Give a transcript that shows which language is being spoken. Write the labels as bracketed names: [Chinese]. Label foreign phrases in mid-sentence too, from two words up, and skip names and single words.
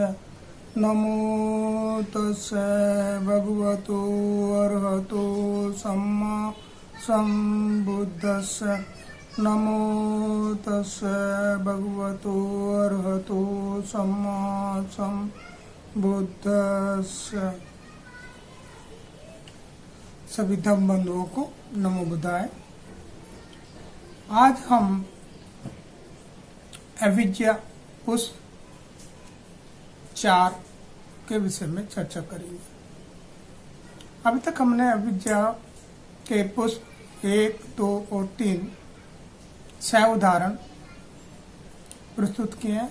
[Pali] नमो तस्से भगवतो अरहतो सम्मा सम्बुद्धस्से। नमो तस्से भगवतो अरहतो सम्मा सम्बुद्धस्से। [Hindi] सभी धर्म बंधुओं को [Pali] नमो बुद्धाय। [Hindi] आज हम अविद्या पुष्प 4 के विषय में चर्चा करेंगे। अभी तक हमने अविद्या के पुष्प 1, 2 और 3 6 उदाहरण प्रस्तुत किए हैं।